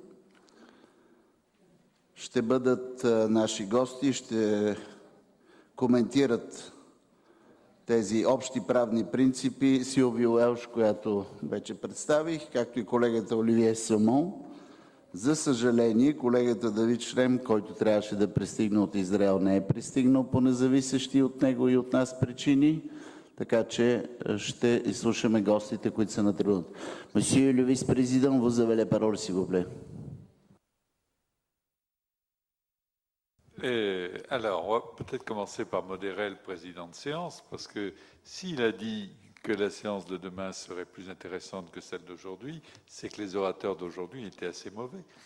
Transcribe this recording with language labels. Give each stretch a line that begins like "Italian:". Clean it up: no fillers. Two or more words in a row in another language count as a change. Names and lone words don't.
Bulgarian: Ще бъдат наши гости, ще коментират тези общи правни принципи Силвия Уелш, която вече представих, както и колегата Оливие Самон. За съжаление, колегата Давид Шрем, който трябваше да пристигне от Израел, не е пристигнал по независещи от него и от нас причини, така че ще изслушаме гостите, които са на трибуната.
French: Monsieur le vice-président, vous avez la parole, s'il vous plaît. Alors, on va peut-être commencer par modérer le président de séance, parce que s'il a dit que la séance de demain serait plus intéressante que celle d'aujourd'hui, c'est que les orateurs d'aujourd'hui étaient assez mauvais.